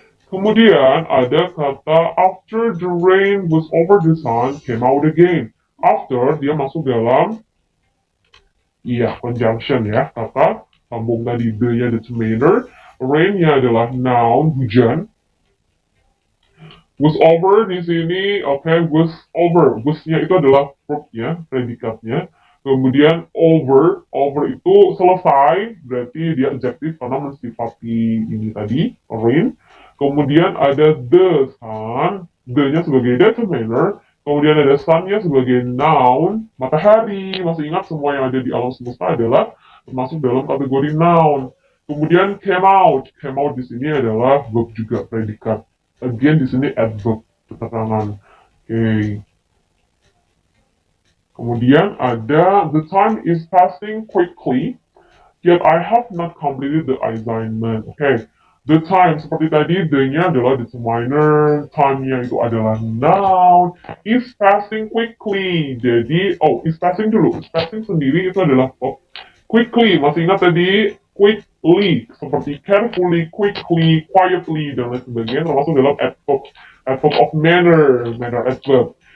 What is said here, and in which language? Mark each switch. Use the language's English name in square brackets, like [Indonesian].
[Indonesian] Kemudian ada kata [English] after the rain was over the sun came out again. [Indonesian] After dia masuk dalam conjunction ya, kata sambung tadi the-nya determiner, rain-nya adalah noun, hujan. [English] Was over [Indonesian] di sini, [English] was over. [Indonesian] Was-nya itu adalah verb-nya, predikatnya. Kemudian over itu selesai, berarti dia adjektif karena mensifati ini tadi, rain. Kemudian ada the sun, the-nya sebagai determiner. Kemudian ada sun-nya sebagai noun, matahari. Masih ingat semua yang ada di alam semesta adalah termasuk dalam kategori noun. Kemudian came out di sini adalah verb juga, predikat. Again di sini adverb, keterangan. Oke. Kemudian ada [English] the time is passing quickly, yet I have not completed the assignment. [Indonesian] Oke. The time seperti tadi, the-nya adalah determiner, time-nya itu adalah noun, [English] is passing quickly. [Indonesian] Jadi, is passing dulu. Is passing sendiri itu adalah verb. Quickly, masih ingat tadi? Quickly, seperti carefully, quickly, quietly, dan lain sebagainya, termasuk dalam adverb of manner adverb.